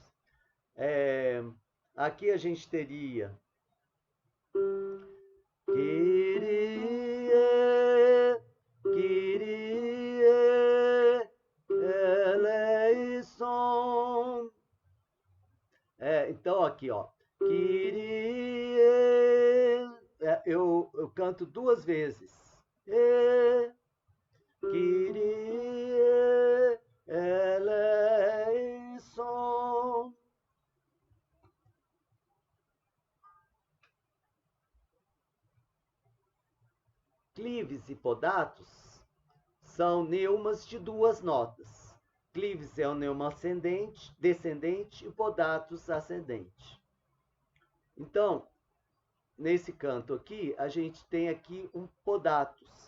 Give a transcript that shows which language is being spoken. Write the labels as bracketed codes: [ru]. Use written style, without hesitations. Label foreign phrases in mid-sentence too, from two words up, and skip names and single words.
[pt] Aqui a gente teria eleison. Então aqui, ó, eu canto 2 vezes. [el] Kyrie eleison. [pt] Clives e podatos são neumas de 2 notas. Clives é o neuma descendente e podatos ascendente. Então, nesse canto aqui, a gente tem aqui um podatos.